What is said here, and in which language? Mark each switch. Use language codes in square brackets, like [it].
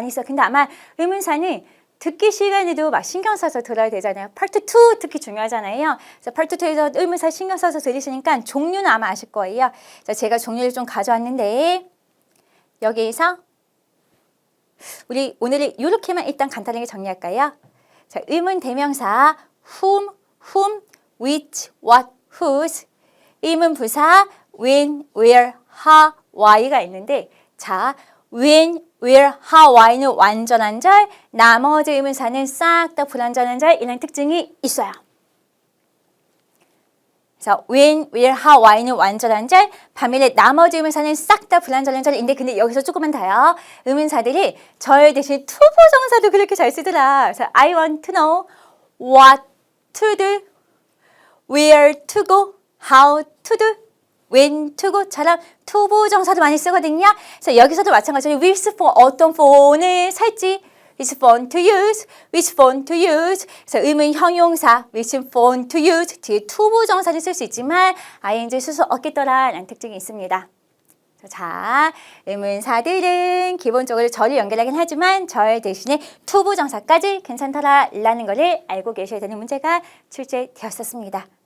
[ko] 근데 아마 의문사는 듣기 시간에도 막 신경 써서 들어야 되잖아요. 파트 2 특히 중요하잖아요. 그래서 파트 2에서 의문사 신경 써서 들으시니까 종류는 아마 아실 거예요. 그래서 제가 종류를 좀 가져왔는데 여기에서 우리 오늘은 이렇게만 일단 간단하게 정리할까요? 자, 의문 대명사 whom, which, what, whose 의문 부사 when, where, how, why가 있는데 자, when, will, how, why는 완전한 절, 나머지 의문사는 싹 다 불완전한 절 이런 특징이 있어요. 그래서 when, will, how, why는 완전한 절, 반면에 나머지 의문사는 싹 다 불완전한 절인데 근데 여기서 조금만 더요. 의문사들이 절 대신 투부정사도 그렇게 잘 쓰더라. 그래서 [en] I want to know what to do, where to go, how to do, when to go [ko] 처럼 투부정사도 많이 쓰거든요. 그래서 여기서도 마찬가지로 [en] which phone, [ko] 어떤 폰을 살지, [en] which phone to use, which phone to use. [ko] 그래서 의문 형용사 which phone to use 뒤에 투부정사를 쓸 수 있지만 ing 쓸 수 없겠더라 라는 특징이 있습니다. 자, 의문사들은 기본적으로 절을 연결하긴 하지만 절 대신에 투부정사까지 괜찮더라 라는 것을 알고 계셔야 되는 문제가 출제되었었습니다.